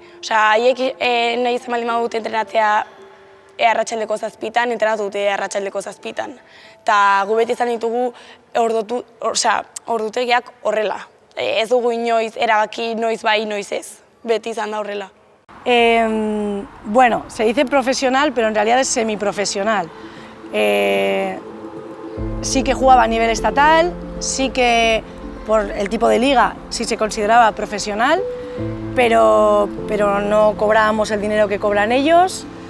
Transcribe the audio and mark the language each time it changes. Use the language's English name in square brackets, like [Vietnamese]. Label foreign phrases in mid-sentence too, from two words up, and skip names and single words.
[Basque] Haiek nahi izan baldin badute entrenatzea arratsaldeko 7:00, entrenatu dute arratsaldeko 7:00. Eta gu beti izan ditugu ordutegiak horrela. Ez dugu inoiz erabaki noiz bai, noiz ez. Beti izan da horrela. [Spanish] Bueno, se dice profesional, pero en realidad es semiprofesional. Sí que jugaba a nivel estatal, sí que por el tipo de liga sí se consideraba profesional, pero no cobrábamos el dinero que cobran ellos,